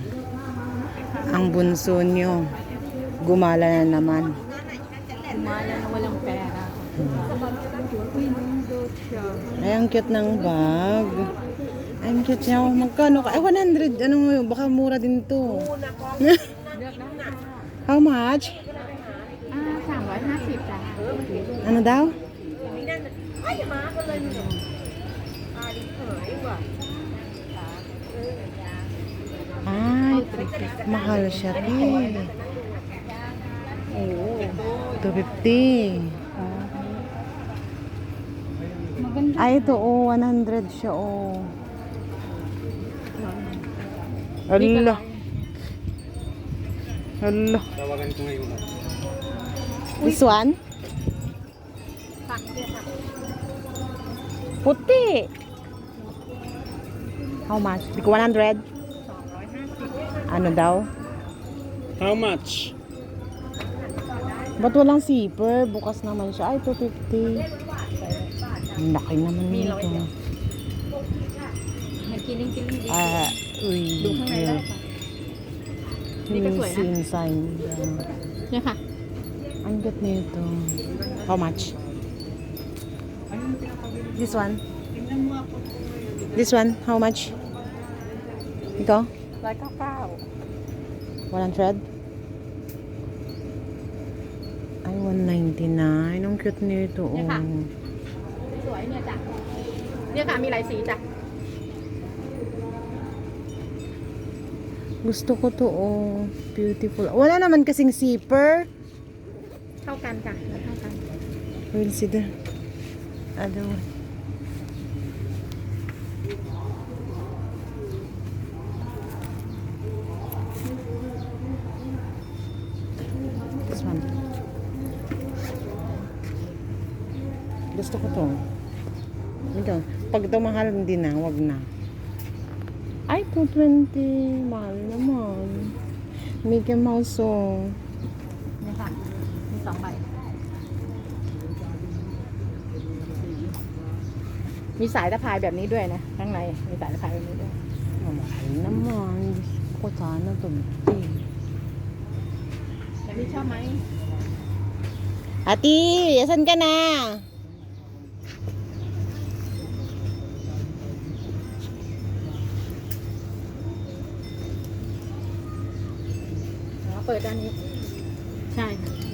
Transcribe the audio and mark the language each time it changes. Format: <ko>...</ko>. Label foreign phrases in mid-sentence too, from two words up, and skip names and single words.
<tl>Ang bunso nyo, gumala na naman. Gumala na walang pera. Ay, ang cute ng bag. Ay, ang cute niya. Magkano ka? Ay, 100. Ano, baka mura din to.</tl> <en>How much?</en> <th>350 จ้ะ</th> <tl>Ano daw? Ay, mahal siya. Oo. 250. Maganda. Ay, ito, 100 siya, Hala. Hala. Tawagan ko ngayon.</tl> <en>This one? Puti. How much?</en> <tl>Di ko 100? Ano daw?</tl> <en>How much?</en> <tl>Ba't walang zipper? Bukas naman siya. Ay, 250. Ang laki naman nito. Nagkiling-kiling dito. Uy. Doon</tl> <th>ข้างในได้ค่ะ</th> <tl>Hindi ka swear na?</tl> <en>Inside.</en> <th>เนี่ยค่ะ</th> <tl>Ang cute nito.</tl> <en>How much? This one? This one? How much?</en> <tl>Ito? 199 100? Ay, 199. Ang cute nito.</tl> <th>เนี่ยค่ะ สวยเนี่ยจ้ะเนี่ยค่ะมีหลายสีจ้ะ</th> <tl>Gusto ko to, Beautiful. Wala naman kasing zipper.</tl> <th>เท่ากันจ้ะเท่ากัน</th> <en>We'll see the other one. This one.</en> <tl>Gusto ko to. Ito. Pag ito mahal, hindi na. Wag na. Ay, 220. Mahal naman. Mickey Mouse,</tl> <th>เนี่ยค่ะมี2 ใบ มีสายตะพายแบบนี้ด้วยนะ ข้างในมีสายตะพายแบบนี้ด้วย</th> <tl>Mahal naman. Gusto ko sana to.</tl> <th>แต่พี่ชอบไหม</th> <tl>Ati, asan ka na?</tl> <th>เปิดด้านนี้ ใช่ค่ะ</th>